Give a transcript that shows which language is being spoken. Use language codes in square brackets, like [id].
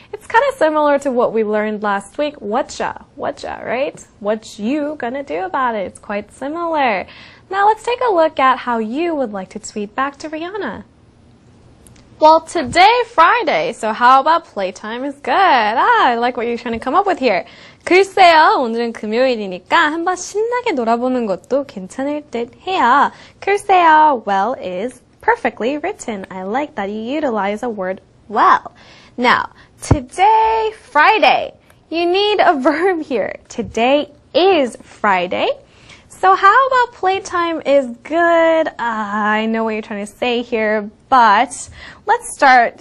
[en] It's kind of similar to what we learned last week. Whatcha, right? What you gonna do about it? It's quite similar. Now let's take a look at how you would like to tweet back to Rihanna. Well, today, Friday, so how about playtime is good? I like what you're trying to come up with here. [ko] 글쎄요, 오늘은 금요일이니까 한번 신나게 놀아보는 것도 괜찮을 듯 해요. [en] 글쎄요, well is perfectly written. I like that you utilize a word well. Now, today, Friday. You need a verb here. Today is Friday. So how about playtime is good? I know what you're trying to say here, but let's start.